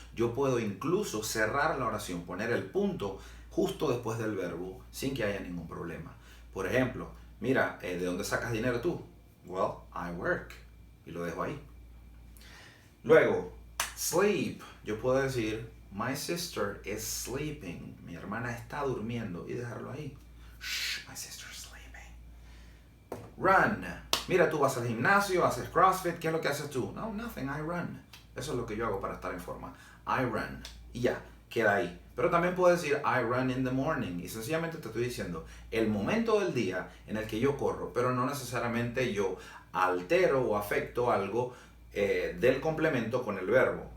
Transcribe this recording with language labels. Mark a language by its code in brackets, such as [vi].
[es] Yo puedo incluso cerrar la oración, poner el punto justo después del verbo sin que haya ningún problema. Por ejemplo, mira, ¿de dónde sacas dinero tú? [en] Well, I work. [es] Y lo dejo ahí. Luego, sleep. Yo puedo decir, [en] my sister is sleeping. [es] Mi hermana está durmiendo y dejarlo ahí. [en] Shh, my sister is sleeping. Run. [es] Mira, tú vas al gimnasio, haces CrossFit. ¿Qué es lo que haces tú? No, [en] nothing, I run. [es] Eso es lo que yo hago para estar en forma. [en] I run. [es] Y ya, queda ahí. Pero también puedo decir, [en] I run in the morning. [es] Y sencillamente te estoy diciendo el momento del día en el que yo corro, pero no necesariamente yo altero o afecto algo del complemento con el verbo.